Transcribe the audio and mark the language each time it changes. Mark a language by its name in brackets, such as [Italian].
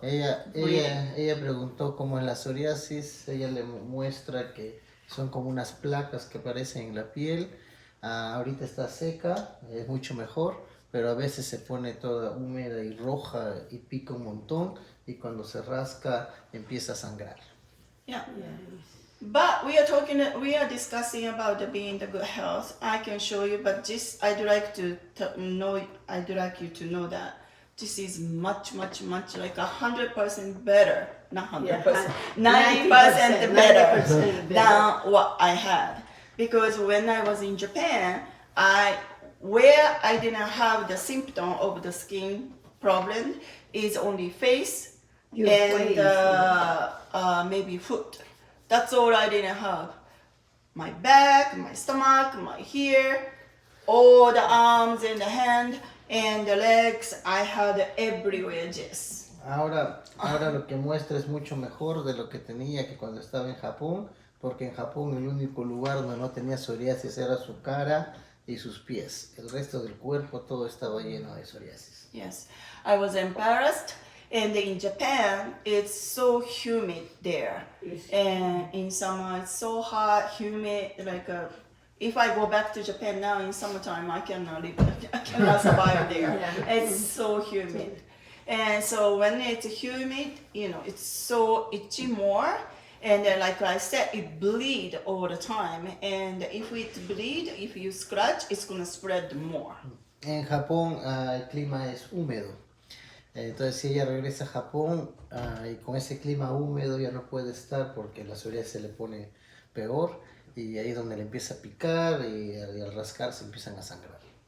[Spanish] Ella preguntó cómo en la psoriasis, ella le muestra que son como unas placas que aparecen en la piel. Ahorita está seca, es mucho mejor, pero a veces se pone toda húmeda y roja y pica un montón y cuando se rasca empieza a sangrar. [English] Yeah. Yes. But we are discussing about the being the good health. I can show you, but just I'd like you to know that this is much like 100% better, not 100%, 90% better 90% than what I had. Because when I was in Japan, where I didn't have the symptom of the skin problem is only face Your and face, maybe foot. That's all I didn't have. My back, my stomach, my hair, all the arms and the hand and the legs, I had everywhere just. [Spanish] Ahora lo que muestra es mucho mejor de lo que tenía que cuando estaba en Japón, porque en Japón el único lugar donde no tenía psoriasis era su cara y sus pies. El resto del cuerpo todo estaba lleno de psoriasis. [English] Yes, I was embarrassed. And in Japan, it's so humid there. Yes. And in summer, it's so hot, humid. Like if I go back to Japan now in summertime, I cannot live. I cannot survive there. Yeah. It's so humid. And so when it's humid, it's so itchy more. And then, like I said, it bleed all the time. And if it bleed, if you scratch, it's gonna spread more. [Spanish] En Japón el clima es húmedo. Entonces si ella regresa a Japón y con ese clima húmedo ya no puede estar porque la psoriasis se le pone peor y ahí es donde le empieza a picar y al rascarse empiezan a sangrar.